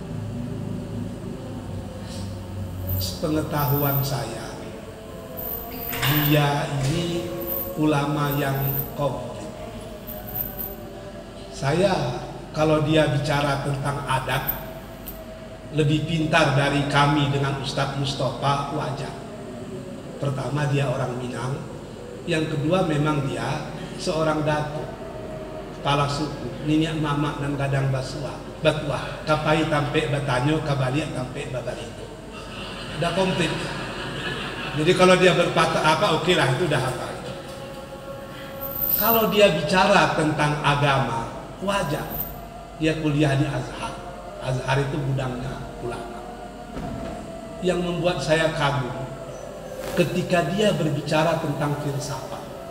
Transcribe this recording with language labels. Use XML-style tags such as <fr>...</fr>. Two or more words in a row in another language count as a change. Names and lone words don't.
<id>Sepengetahuan saya, Buya ini ulama yang komplit. Saya kalau dia bicara tentang adat lebih pintar dari kami dengan Ustadz Mustafa, wajar. Pertama, dia orang Minang. Yang kedua, memang dia seorang datuk, kepala suku,</id> <min>Niniak Mamak dan Gadang Batua, Kapai Tampe Batanyo, Kabaliak Tampe Babarito.</min> <id>Udah komplit. Jadi kalau dia berpatah apa, oke lah, itu udah apa. Kalau dia bicara tentang agama, wajar. Dia kuliah di Azhar. Azhar itu gudangnya ulama. Yang membuat saya kagum ketika dia berbicara tentang filsafat.</id>